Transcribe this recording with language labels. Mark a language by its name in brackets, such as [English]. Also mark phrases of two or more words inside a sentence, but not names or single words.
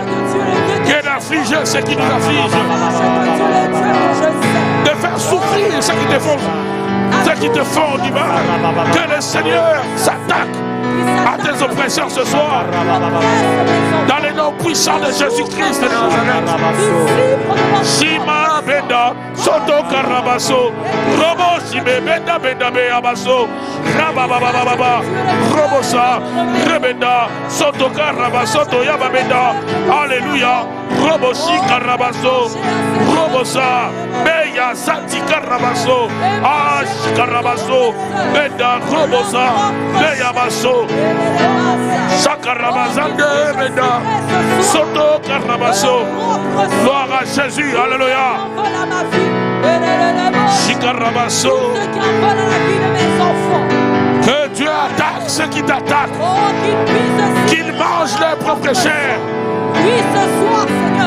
[French] Qu'il afflige ceux qui nous affligent. De faire souffrir ceux qui te font. Ceux qui te font du mal, que le Seigneur s'attaque à tes oppresseurs ce soir. Dans les noms puissants de Jésus-Christ de Nazareth. Shima benda, soto karabaso, robo shime benda benda beabaso, rabababababa, robosa, rebenda, soto karabaso, to yababenda. Alléluia. Roboshi karabaso, robosa, beya sati karabaso, ash karabaso, benda robosa, beya baso, shakarabazande benda, soto karabaso. Gloire à Jésus, alléluia. Shikarabaso. Que Dieu attaque ceux qui t'attaquent, qu'ils mangent leur propre chair. Oui, ce soir, Seigneur.